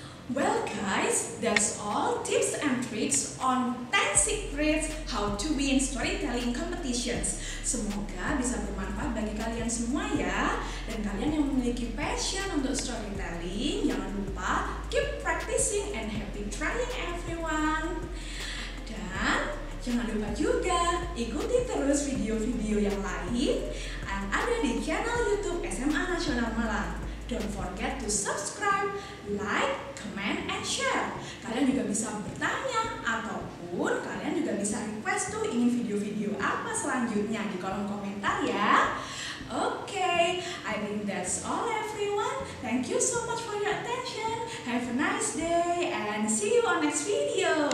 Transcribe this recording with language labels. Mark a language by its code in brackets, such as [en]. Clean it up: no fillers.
[en] Well guys, that's all tips and tricks on 10 secrets how to win storytelling competitions. [id] Semoga bisa bermanfaat bagi kalian semua ya. Dan kalian yang memiliki passion untuk storytelling, jangan lupa [en] keep practicing and happy trying everyone. [id] Dan jangan lupa juga ikuti terus video-video yang lain yang ada di channel YouTube SMA Nasional Malang. [en] Don't forget to subscribe, like, comment, and share. [id] Kalian juga bisa bertanya ataupun kalian juga bisa request tuh ingin video-video apa selanjutnya di kolom komentar ya. [en] Okay, I think that's all everyone. Thank you so much for your attention. Have a nice day and see you on next video.